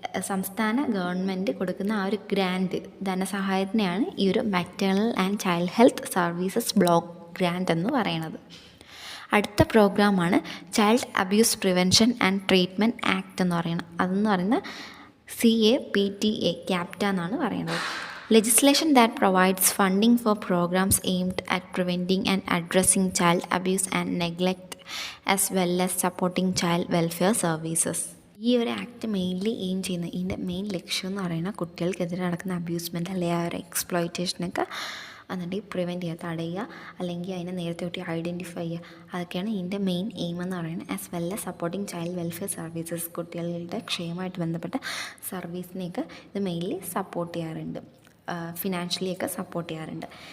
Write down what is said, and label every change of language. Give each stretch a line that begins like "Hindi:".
Malayalam: സംസ്ഥാന ഗവൺമെൻറ് കൊടുക്കുന്ന ആ ഒരു ഗ്രാൻറ്റ് ധനസഹായത്തിനെയാണ് ഈ ഒരു maternal and child health services block grant എന്ന് പറയുന്നത്. അടുത്ത പ്രോഗ്രാമാണ് child abuse prevention and treatment act എന്ന് പറയുന്നത്. അതെന്ന് പറയുന്നത് CAPTA ക്യാപ്റ്റ എന്നാണ് പറയുന്നത്.
English: Legislation that provides funding for programs aimed at preventing and addressing child abuse and neglect as well as supporting child welfare services.
Malayalam: ഈ ഒരു ആക്ട് മെയിൻലി എയിം ചെയ്യുന്ന ഇതിൻ്റെ മെയിൻ ലക്ഷ്യം എന്ന് പറയുന്നത് കുട്ടികൾക്കെതിരെ നടക്കുന്ന അബ്യൂസ്മെൻറ്റ് അല്ലെങ്കിൽ ആ ഒരു എക്സ്പ്ലോയിറ്റേഷനൊക്കെ എന്നിട്ട് പ്രിവെൻറ്റ് ചെയ്യുക, തടയുക, അല്ലെങ്കിൽ അതിനെ നേരത്തെ തൊട്ട് ഐഡൻറ്റിഫൈ ചെയ്യുക. അതൊക്കെയാണ് ഇതിൻ്റെ മെയിൻ എയിം എന്ന് പറയുന്നത്.
English: as well as supporting child welfare services,
Malayalam: കുട്ടികളുടെ ക്ഷേമമായിട്ട് ബന്ധപ്പെട്ട സർവീസിനെയൊക്കെ ഇത് മെയിൻലി സപ്പോർട്ട് ചെയ്യാറുണ്ട്, ഫിനാൻഷ്യലി ഒക്കെ സപ്പോർട്ട് ചെയ്യാറുണ്ട്.